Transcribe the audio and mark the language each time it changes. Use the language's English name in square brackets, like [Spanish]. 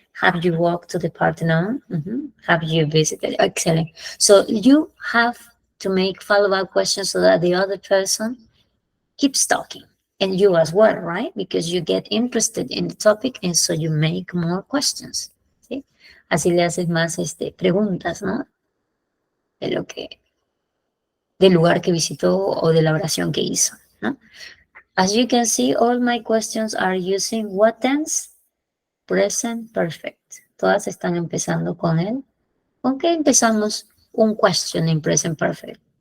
[English] Have you walked to the Parthenon? Have you visited? Excellent. So you have to make follow-up questions so that the other person keeps talking And you as well, right? Because you get interested in the topic and so you make more questions. [Spanish] ¿Sí? Así le haces más preguntas, ¿no? De lo que, del lugar que visitó o de la oración que hizo, ¿no? [English] As you can see, all my questions are using what tense? Present perfect. [Spanish] Todas están empezando con él. ¿Con qué empezamos un question in present perfect?